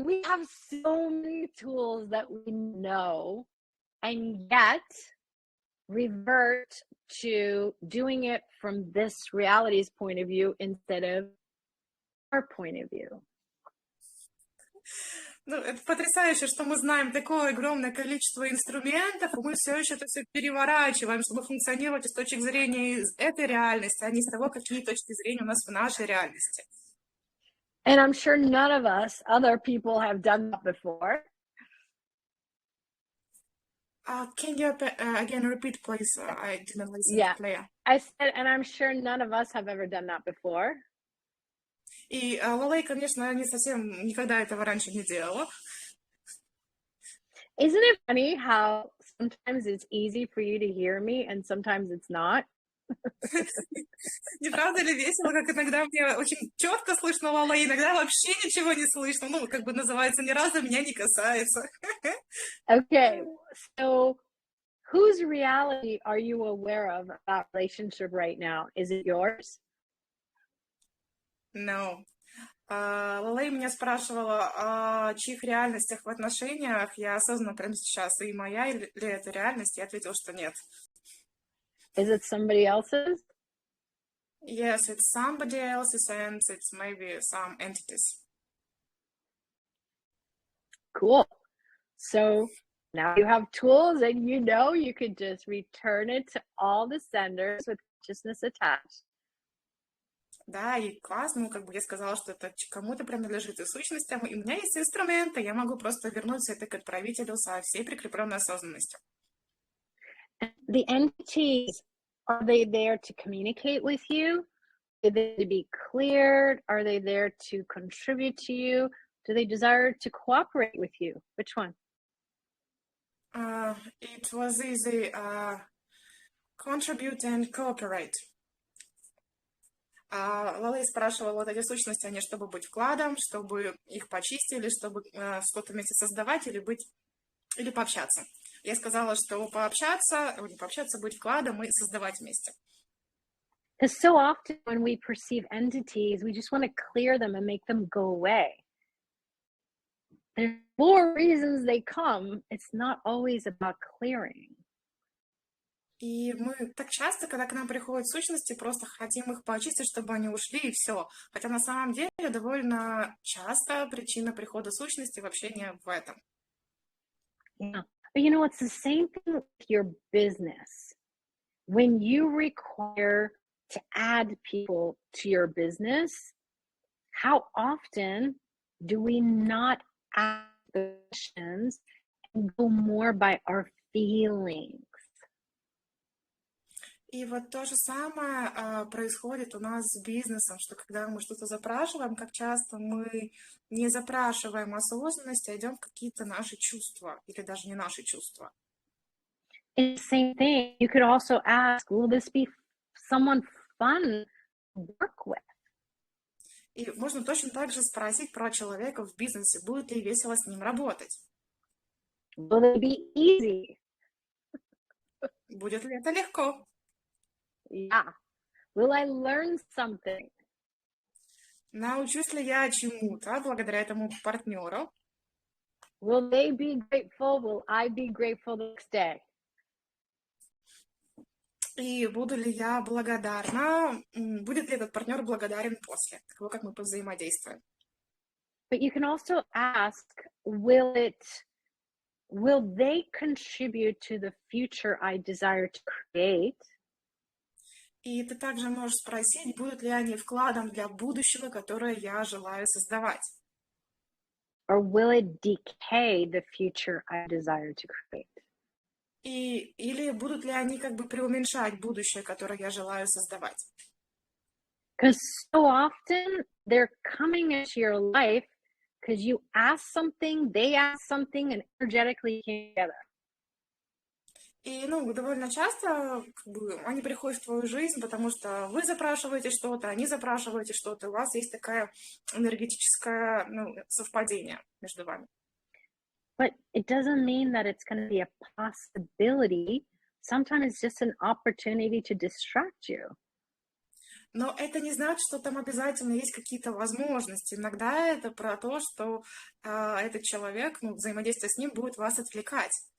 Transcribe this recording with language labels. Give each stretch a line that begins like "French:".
English: We have so many tools that we know, and yet revert to doing it from this reality's point of view instead of our point of view.
Russian: Ну, это потрясающе, что мы знаем такое огромное количество инструментов, и мы все еще это все переворачиваем, чтобы функционировать с точки зрения из этой реальности, а не с того, какие точки зрения у нас в нашей реальности.
English: And I'm sure none of us, other people, have done that before. Can you again repeat, please? I didn't listen Yeah. clear. I said, and I'm sure none of us have ever done that before.
Russian: И Лалей, конечно, не совсем никогда этого раньше не делала.
English: Isn't it funny how sometimes it's easy for you to hear me and sometimes it's not?
Russian: Не правда ли весело, как иногда мне очень четко слышно Лалей, иногда вообще ничего не слышно. Ну, как бы называется, ни разу меня не касается.
English: Okay, so whose reality are you aware of about relationship right now? Is it yours? No.
Russian: Лалей меня спрашивала, о чьих реальностях в отношениях я осознанно прямо сейчас, и моя ли это реальность? Я ответила, что нет.
English: Is it somebody else's? Yes, it's somebody else's, and it's maybe some entities. Cool. So now you have tools and you know you could just return it to all the senders with consciousness attached.
Russian: Да, и классно, ну, как бы я сказала, что это кому-то принадлежит и сущностям, и у меня есть инструменты, я могу просто вернуть это к отправителю со всей прикрепленной осознанностью.
English: The entities, are they there to communicate with you? Are they there to be cleared? Are they there to contribute to you? Do they desire to cooperate with you? Which one? It was easy, contribute and cooperate.
Russian: Лалей спрашивала, вот эти сущности, они чтобы быть вкладом, чтобы их почистили, чтобы что-то вместе создавать или быть, или пообщаться. Я сказала, что пообщаться, не пообщаться, быть вкладом и создавать вместе.
English: Because so often when we perceive entities, we just want to clear them and make them go away. There's more reasons they come. It's not always about clearing.
Russian: И мы так часто, когда к нам приходят сущности, просто хотим их почистить, чтобы они ушли, и все. Хотя на самом деле довольно часто причина прихода сущности вообще не в этом.
English: Yeah. But you know, it's the same thing with your business. When you require to add people to your business, how often do we not ask questions and go more by our feelings?
Russian: И вот то же самое происходит у нас с бизнесом, что когда мы что-то запрашиваем, как часто мы не запрашиваем осознанность, а идем в какие-то наши чувства, или даже не наши чувства.
English: It's the same thing. You could also ask, will this be someone fun to work with?
Russian: И можно точно так же спросить про человека в бизнесе, будет ли весело с ним работать.
English: Will it be easy?
Russian: Будет ли это легко?
English: Yeah. Will I learn something?
Russian: Научусь ли я чему-то благодаря этому партнеру?
English: Will they be grateful? Will I be grateful the next day?
Russian: И буду ли я благодарна? Будет ли этот партнер благодарен после того, как мы повзаимодействуем?
English: But you can also ask, will they contribute to the future I desire to create?
Russian: И ты также можешь спросить, будут ли они вкладом для будущего, которое я желаю создавать?
English: Or will it decay the future I desire to create?
Russian: Или будут ли они как бы преуменьшать будущее, которое я желаю создавать?
English: Because so often they're coming into your life because you ask something, they ask something, and energetically came together.
Russian: И, довольно часто как бы, они приходят в твою жизнь, потому что вы запрашиваете что-то, они запрашиваете что-то, у вас есть такое энергетическое совпадение между вами.
English: But it doesn't mean that it's going to be a possibility. Sometimes it's just an opportunity to distract you.
Russian: Но это не значит, что там обязательно есть какие-то возможности. Иногда это про то, что этот человек, взаимодействие с ним будет вас отвлекать.